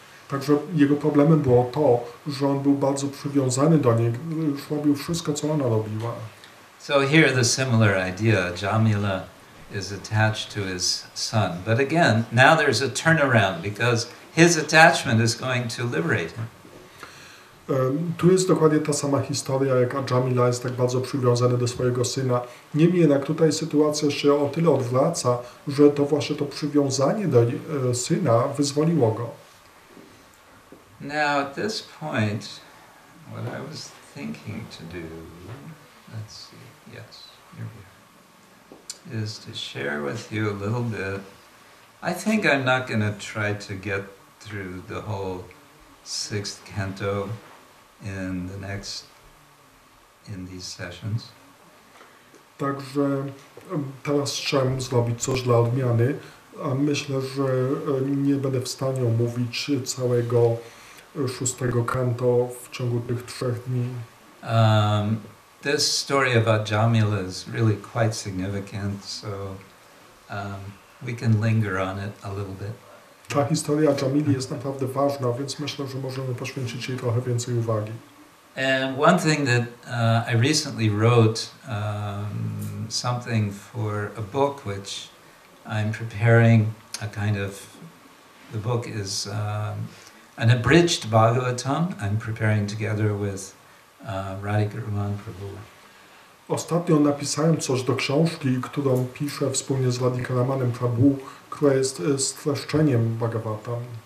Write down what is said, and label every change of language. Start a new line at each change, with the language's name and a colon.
Polish: Także jego problemem było to, że on był bardzo przywiązany do niej, już robił wszystko, co ona robiła.
English: So here the similar idea, Jamila is attached to his son. But again, now there's a turnaround because his attachment is going to liberate him.
Polish: Tu jest dokładnie ta sama historia, jak Jamila jest tak bardzo przywiązany do swojego syna. Niemniej jednak tutaj sytuacja się o tyle odwraca, że to właśnie to przywiązanie do syna wyzwoliło go.
English: Now at this point, what I was thinking to do, let's see, yes, here we are, is to share with you a little bit. I think I'm not going to try to get through the whole 6th canto in these sessions.
Polish: Także teraz chciałem zrobić coś dla odmiany, a myślę, że nie będę w stanie omówić całego 6. kanto w ciągu tych 3 dni.
English: This story about Jamila is really quite significant, so we can linger on it a little bit.
Polish: Ta historia Jamili jest naprawdę ważna, więc myślę, że możemy poświęcić jej trochę więcej uwagi.
English: And one thing that I recently wrote something for a book which I'm preparing, a kind of, the book is an abridged Bhagavatam I'm preparing together with Radhika Raman Prabhu.
Polish: Ostatnio napisałem coś do książki, którą piszę wspólnie z Radhika Ramanem Prabhu, która jest streszczeniem Bhagavatam.